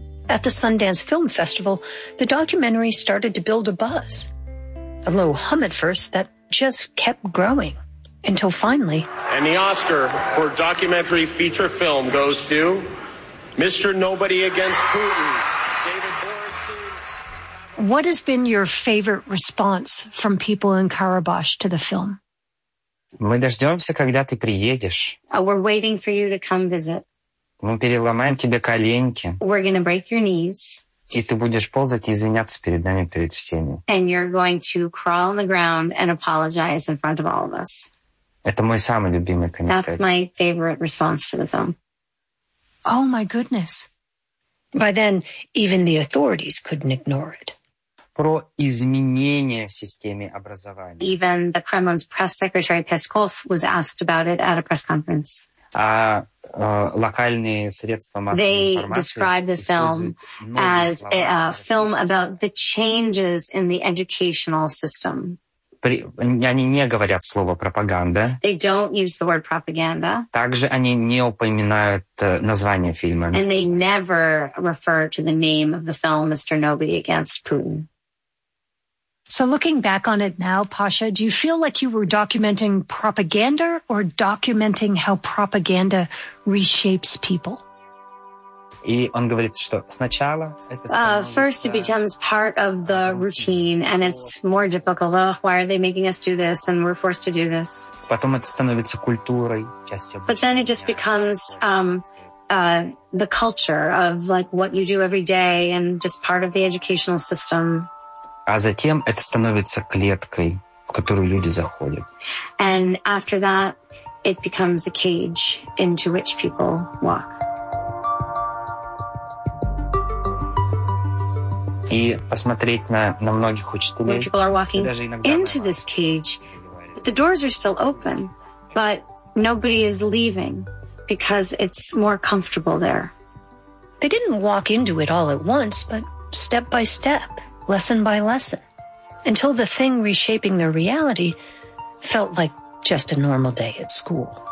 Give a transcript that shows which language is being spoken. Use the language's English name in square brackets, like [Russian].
[English] At the Sundance Film Festival, the documentary started to build a buzz, a low hum at first that just kept growing until finally... And the Oscar for documentary feature film goes to... Mr. Nobody Against Putin, David Borisov. What has been your favorite response from people in Karabakh to the film? [Russian] Мы дождемся, когда ты приедешь. [English] We're waiting for you to come visit. [Russian] Мы переломаем тебе коленки. [English] We're going to break your knees. [Russian] И ты будешь ползать и извиняться перед нами, перед всеми. [English] And you're going to crawl on the ground and apologize in front of all of us. [Russian] Это мой самый любимый комментарий. [English] That's my favorite response to the film. Oh, my goodness. By then, even the authorities couldn't ignore it. [Russian] Про изменения в системе образования. [English] Even the Kremlin's press secretary, Peskov, was asked about it at a press conference. [Russian] Локальные средства массовой информации [English] They described the film as a film about the changes in the educational system. [Russian] Они не говорят слово пропаганда. [English] They don't use the word propaganda. [Russian] Также они не упоминают название фильма. [English] And they never refer to the name of the film Mr. Nobody Against Putin. So looking back on it now, Pasha, do you feel like you were documenting propaganda or documenting how propaganda reshapes people? [Russian] И он говорит, что сначала [English] First, it becomes part of the routine, and it's more difficult. Oh, why are they making us do this? And we're forced to do this. [Russian] Потом это становится культурой, частью обычной. [English] But then it just becomes the culture of like what you do every day, and just part of the educational system. [Russian] А затем это становится клеткой, в которую люди заходят. [English] And after that, it becomes a cage into which people walk. [Russian] И посмотреть на многих учителей. [English] Where people are walking into this cage, but the doors are still open, but nobody is leaving because it's more comfortable there. They didn't walk into it all at once, but step by step, lesson by lesson, until the thing reshaping their reality felt like just a normal day at school.